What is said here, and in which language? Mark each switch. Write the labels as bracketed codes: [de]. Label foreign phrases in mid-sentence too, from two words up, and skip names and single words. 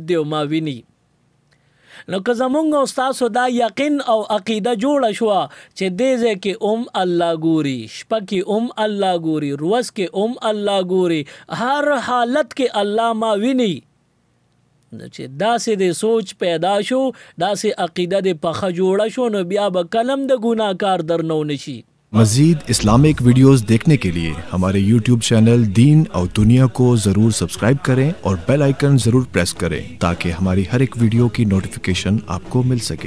[ps] دی او ما ویني نو که زمونږ استاد دا یقین او عقیده جوړه شو چې دې ځکه الله ګوري شپه کې الله ګوري روز کې الله ګوري هر حالت کې الله ما ویني چې داسې د سوچ پیدا شو داسې عقیده د پخه جوړه شو نو بیا به کلم د ګناهکار درنو نشي [ur] مزید [en] Islamic videos [ur] دیکھنے کے لیے ہمارے YouTube چینل دین اور دنیا کو ضرور سبسکرائب کریں اور [en] bell icon [ur] ضرور پریس کریں تاکہ ہماری ہر ایک ویڈیو کی نوٹیفکیشن آپ کو مل سکے.